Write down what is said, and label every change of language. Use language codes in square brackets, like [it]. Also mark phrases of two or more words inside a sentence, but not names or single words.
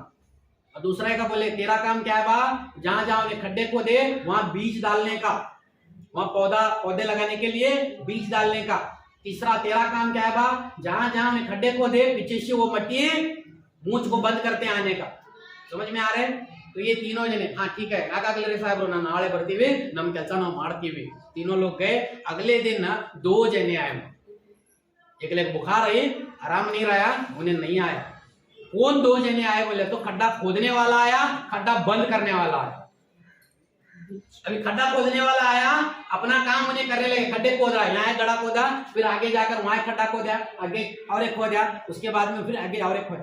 [hi] और दूसरे का बोले तेरा काम क्या है बा? जहां जहां उन्हें खड्डे खोदे वहां बीज डालने का, वहां पौधे लगाने के लिए बीज डालने का। तीसरा तेरा काम क्या है बा? जहां जहां उन्हें खड्डे खोदे पीछे से वो मट्टी मूंछ को बंद करते आने का। समझ में आ रहे? तो ये तीनों जने, हाँ ठीक है, [kn] ಯಾಕಾಗಲೇ ಸಾಹೇಬ್ರು ನಾನು ನಾಳೆ ಬರ್ತೀವಿ, ನಮ್ಮ ಕೆಲಸ ನಾವು ಮಾಡ್ತೀವಿ। [hi] तीनों लोग गए। अगले दिन 2 जने आए, एक ले बुखार आई, आराम नहीं रहा, उन्हें नहीं आया। कौन 2 जने आए बोले तो खड्डा खोदने वाला आया, खड्डा बंद करने वाला आया। अभी खड्डा खोदने वाला आया, अपना काम उन्हें करने लगे, खड्डे खोद रहा है, यहाँ गड्ढा खोदा, फिर आगे जाकर वहां खड्डा खोदा, आगे और एक खोदा, उसके बाद में फिर आगे और एक खोदा।